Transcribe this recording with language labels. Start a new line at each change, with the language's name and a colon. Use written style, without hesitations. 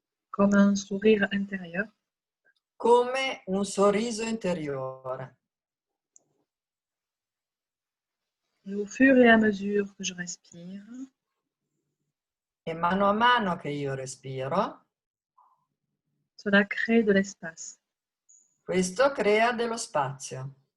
French: Comme un sourire intérieur.
Italian: come un sorriso interiore.
French: Et au fur et à mesure que je respire,
Italian: E mano a mano che io respiro,
French: cela crée de l'espace.
Italian: questo crea dello spazio